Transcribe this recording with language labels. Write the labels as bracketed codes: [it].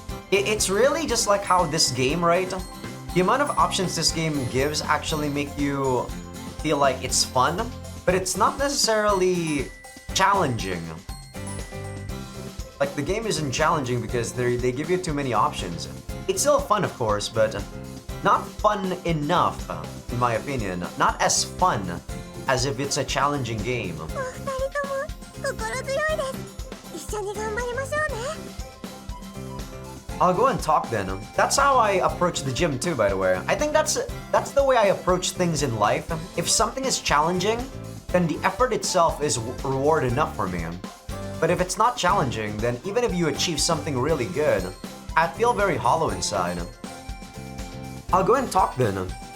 [en] It's really just like how this game, right? The amount of options this game gives actually make you feel like it's fun, but it's not necessarily challenging. Like the game isn't challenging because they give you too many options. It's still fun, of course, but not fun enough, in my opinion. Not as fun as if it's a challenging game. [ja] お二人とも心強いです。一緒に頑張りましょうね。 [en] I'll go and talk then. That's how I approach the gym too, by the way. I think that's the way I approach things in life. If something is challenging, then the effort itself is reward enough for me. But if it's not challenging, then even if you achieve something really good, I feel very hollow inside. I'll go and talk then.